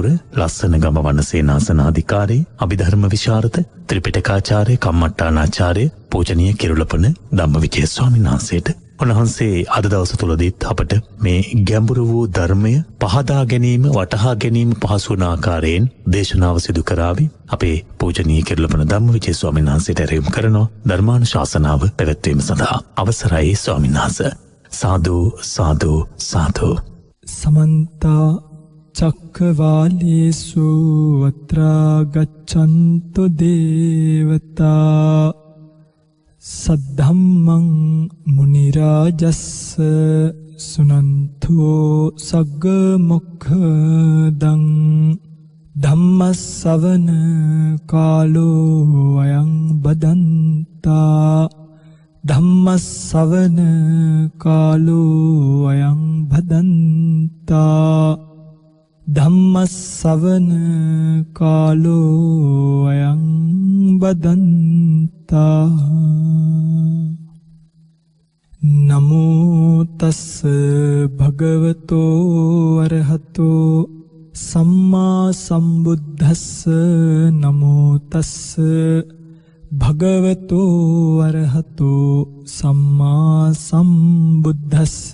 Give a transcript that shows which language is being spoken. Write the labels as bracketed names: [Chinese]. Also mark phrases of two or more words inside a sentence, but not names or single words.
[Sinhala] ලස්සන ගම වනසේනාසනාධිකාරී අභිධර්ම විශාරද ත්‍රිපිටකාචාර්ය කම්මට්ටානාචාර්ය පූජනීය කිරුළපන ධම්මවිජය ස්වාමීන් වහන්සේට උන්වහන්සේ අද දවස තුලදීත් අපට මේ ගැඹුරු වූ ධර්මය පහදා ගැනීම වටහා ගැනීම පහසු වන ආකාරයෙන් දේශනාව සිදු කරાવી අපේ පූජනීය කිරුළපන ධම්මවිජය ස්වාමීන් වහන්සේට ඇරයුම් කරනවා ධර්මානුශාසනාව පැවැත්වීම සඳහා අවසරයි ස්වාමීන් වහන්සේ. [Pali] साधु साधु साधु समन्ता चक्रवालेषु अत्र गच्छन्तु देवता सद्धम्मं मुनिराजस्य सुनन्तु सग्गमुखदं धम्मश्रवण कालो अयं बदन्ता ධම්මස්සවන කාලෝ අයං භදන්තා ධම්මස්සවන කාලෝ අයං භදන්තා නමෝ තස්ස භගවතෝ අරහතෝ සම්මා සම්බුද්දස්ස නමෝ තස්ස භගවතෝ අරහතෝ සම්මා සම්බුද්දස්ස